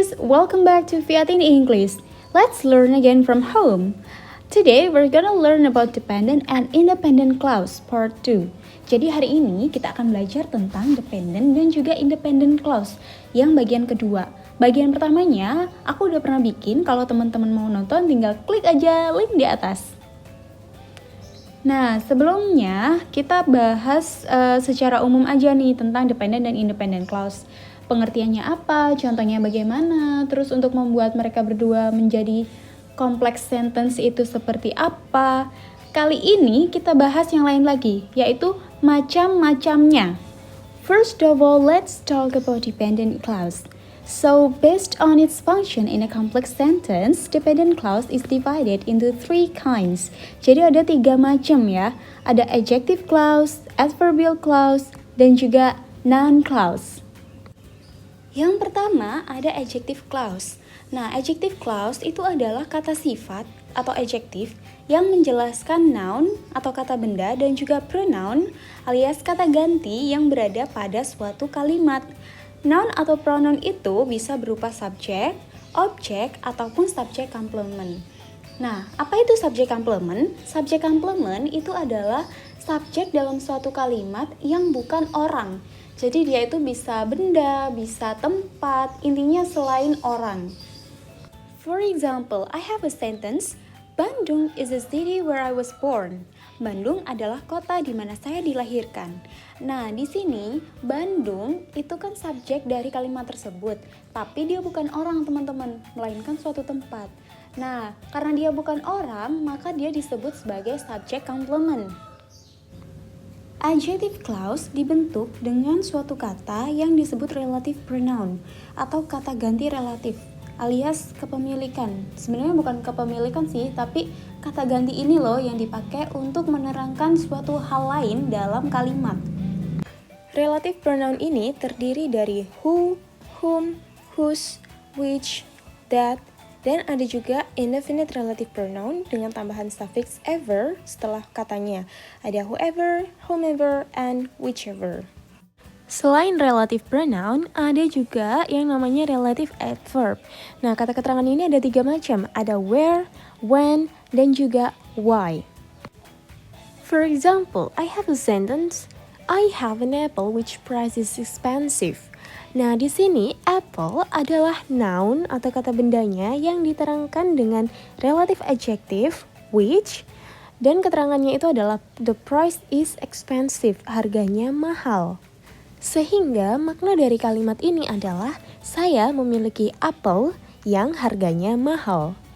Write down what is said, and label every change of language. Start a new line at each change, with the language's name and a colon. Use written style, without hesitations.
English: welcome back to Fiat in English. Let's learn again from home. Today we're gonna learn about dependent and independent clause part 2.
Indonesian: Jadi hari ini kita akan belajar tentang dependent dan juga independent clause yang bagian kedua. Bagian pertamanya aku udah pernah bikin, kalau teman-teman mau nonton tinggal klik aja link di atas. Nah, sebelumnya kita bahas secara umum aja nih tentang dependent dan independent clause. Pengertiannya apa, contohnya bagaimana, terus untuk membuat mereka berdua menjadi complex sentence itu seperti apa. Kali ini kita bahas yang lain lagi, yaitu macam-macamnya.
English: First of all, let's talk about dependent clause. So, based on its function in a complex sentence, dependent clause is divided into 3 kinds.
Indonesian: Jadi ada 3 macam ya. Ada adjective clause, adverbial clause, dan juga noun clause. Yang pertama ada adjective clause. Nah, adjective clause itu adalah kata sifat atau adjektif yang menjelaskan noun atau kata benda dan juga pronoun alias kata ganti yang berada pada suatu kalimat. Noun atau pronoun itu bisa berupa subjek, objek, ataupun subjek complement. Nah, apa itu subjek complement? Subjek complement itu adalah subjek dalam suatu kalimat yang bukan orang. Jadi dia itu bisa benda, bisa tempat, intinya selain orang.
English: For example, I have a sentence, Bandung is the city where I was born.
Indonesian: Bandung adalah kota di mana saya dilahirkan. Nah, di sini Bandung itu kan subjek dari kalimat tersebut, tapi dia bukan orang, teman-teman, melainkan suatu tempat. Nah, karena dia bukan orang, maka dia disebut sebagai subjek complement. Adjective clause dibentuk dengan suatu kata yang disebut relative pronoun atau kata ganti relatif alias kepemilikan. Sebenarnya bukan kepemilikan sih, tapi kata ganti ini loh yang dipakai untuk menerangkan suatu hal lain dalam kalimat. Relative pronoun ini terdiri dari who, whom, whose, which, that, dan ada juga indefinite relative pronoun dengan tambahan suffix ever setelah katanya. Ada whoever, whomever, and whichever. Selain relative pronoun, ada juga yang namanya relative adverb. Nah, kata keterangan ini ada 3 macam. Ada where, when, dan juga why.
English: For example, I have a sentence, I have an apple which price is expensive.
Indonesian: Nah, di sini apple adalah noun atau kata bendanya yang diterangkan dengan relative adjective which, dan keterangannya itu adalah
English: the price is expensive,
Indonesian: harganya mahal. Sehingga makna dari kalimat ini adalah saya memiliki apel yang harganya mahal.